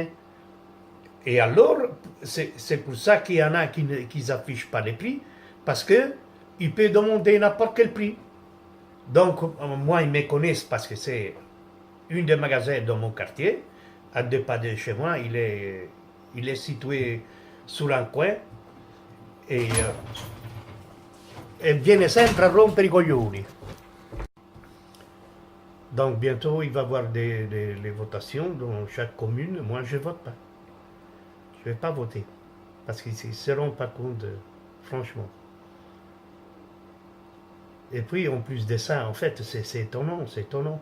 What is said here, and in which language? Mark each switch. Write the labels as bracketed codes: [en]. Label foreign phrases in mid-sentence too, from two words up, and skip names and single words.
[fr] Et alors, c'est pour ça qu'il y en a qui n'affichent pas les prix, parce qu'ils peuvent demander n'importe quel prix. Donc, moi, ils me connaissent parce que c'est un des magasins dans mon quartier, à 2 pas de chez moi. Il est situé sur un coin et [it] viene sempre a rompere i coglioni. [fr] Donc, bientôt, il va y avoir les votations dans chaque commune. Moi, je ne vote pas. Je ne vais pas voter. Parce qu'ils ne se rendent pas compte, franchement. Et puis, en plus de ça, en fait, c'est étonnant, c'est étonnant.